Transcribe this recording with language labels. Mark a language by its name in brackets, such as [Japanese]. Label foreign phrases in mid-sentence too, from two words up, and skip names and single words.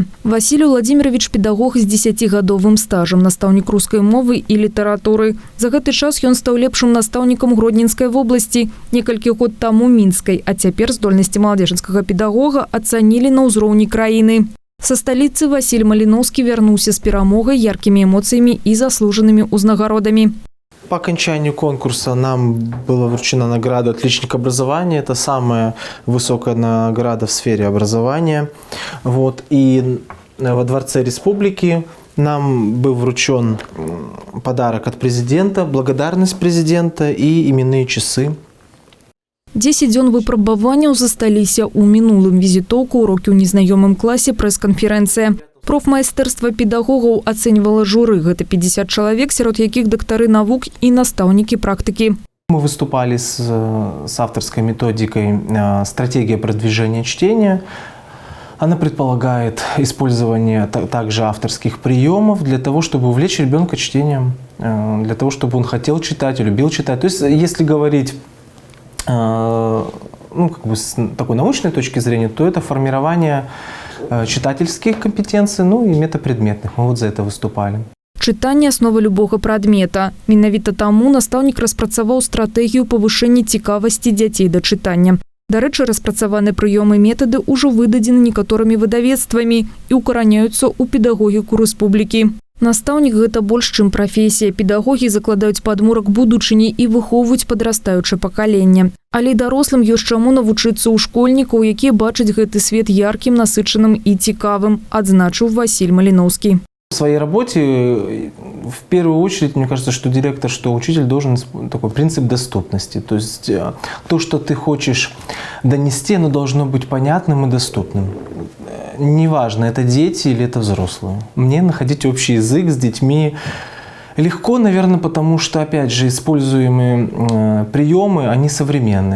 [Belarusian] Васіль Владимирович педагог з 10-гадовым стажам, настаўнік рускай мовы і літаратуры. За гэты час ён стаў лепшым настаўнікам Гродненскай вобласці, некалькі год таму мінскай, а цяпер здольнасці маладзечнага педагога ацанілі на ўзроўні краіны. Са сталіцы Васіль Маліноўскі вярнуўся з перамогай, яркімі эмоцыямі і заслужанымі ўзнагародамі. [Russian] По окончанию конкурса нам была вручена награда «Отличник образования». Это самая высокая награда в сфере образования. И во Дворце Республики нам был вручен подарок от президента, благодарность президента и именные часы. [Belarusian] 10 дзён выпрабаванняў засталіся ў мінулым. Візітоўку, урокі ў незнаёмым класе, прэс-канферэнцыя. Профмайстэрства педагогаў ацэньвала журы. Гэта 50 чалавек, сярод якіх дактары навук і настаўнікі практыкі. [Russian] Мы выступали с авторской методикой «Стратегия продвижения чтения». Она предполагает использование также авторских приемов для того, чтобы увлечь ребенка чтением, для того, чтобы он хотел читать, любил читать. То есть, если говорить с такой научной точки зрения, то это формирование читательских компетенций, и метапредметных. Мы за это выступали. [Belarusian] Чытанне – аснова любога прадмета. Менавіта таму настаўнік распрацаваў стратэгію павышэння цікавасці дзяцей да чытання. Дарэчы, распрацаваны прыёмы і метады ўжо выдадзены некаторымі выдавецтвамі і ўкараняюцца ў педагогіку рэспублікі. Настаўнік – гэта больш, чым прафесія. Педагогі закладаюць падмурак будучыні і выхоўваюць падрастаючае пакаленне. Але дарослым ёсць чаму навучыцца ў школьнікаў, якія бачаць гэты свет яркім, насычаным і цікавым, адзначыў Васіль Маліноўскі. [Russian] В своей работе, в первую очередь, мне кажется, что директор, что учитель должен такой принцип доступности. То есть то, что ты хочешь донести, оно должно быть понятным и доступным. Неважно, это дети или это взрослые. Мне находить общий язык с детьми легко, наверное, потому что, опять же, используемые приемы, они современные.